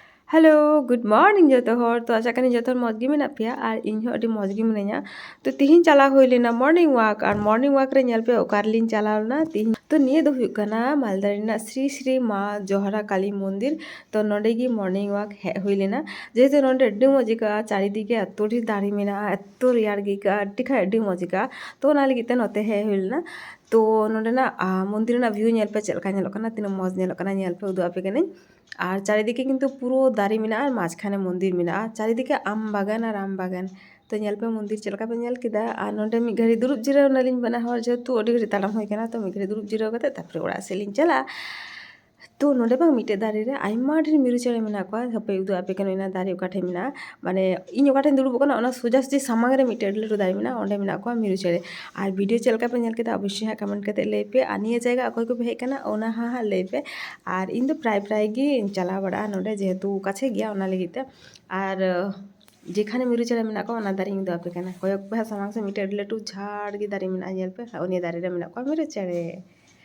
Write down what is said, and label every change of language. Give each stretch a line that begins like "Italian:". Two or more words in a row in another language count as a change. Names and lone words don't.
English: hello good morning
Santali: जो हर तो आशा करी जो मौज गे मेना पेया और इन अभी मौज गे मिनाया तो तिहिन चला हुई लेना
English: morning walk
Santali: और
English: morning walk
Santali: रे पे ओकारलिन चलावना तिहिन तो निये दो हुयुग कना मालदा रेना श्री श्री माँ जोहरा काली मंदिर तो नोडे गी
English: morning walk
Santali: हे हुई लेना जेहेतु नोडे अड्डी मौजिका चारिदिके एत्तो ढेर दारे मेना एत्तो रेयार गिका अड्डी खाय अड्डी मौजिका तो ओना लगिते नोते हे हुई लेना तो नोडे ना मंदिर ना व्यू नेल पे चलका नेलोग कना तीना मौज नेलोग कना नेल पे उदुग आपे कनाई और चारिदिके किन्तु पुरो दारे मेना और माझखाने मंदिर मेना चारिदिके आम बागान और आम बागान तो नेल पे मंदिर चलका पे नेल किदा और नोडे मिद घड़ी दुरुब जिराव नालिन बना हर जेहेतु अड्डी घड़ी ताड़ाम हुई कना तो मिद घड़ी दुरुब जिराव कते तारपरे ओड़ा सेलिन चला तो नोडे बांग मिटे दारे रे आइमा ढेर मिरु चेड़े मेना कोआ हपे उदुग आपे कना इना दारे ओकाठे मेना माने इन ओकाठे दुरुब कना ओना सोजा सोजी सामांग रे मिटे अड्डी लटु दारे मेना ओंडे मेना कोआ मिरु चेड़े और वीडियो चलका पे नेल केदा अवश्य हाँ कमेंट कते लई पे और निया जायगा अकय को पे हेज कना ओना हाँ लई पे और इन दो प्राय प्राय गे चला बड़ा नोडे जेहेतु काछे गया ओना लगिते और जेखाने मिरु चेड़े मेना कोआ ओना दारे उदुग आपे कना कयक पे सामांग से मिटे अड्डी लटु झाड़ गे दारे मेना नेल पे ओनिया दारे रे मेना कोआ मिरु चेड़े।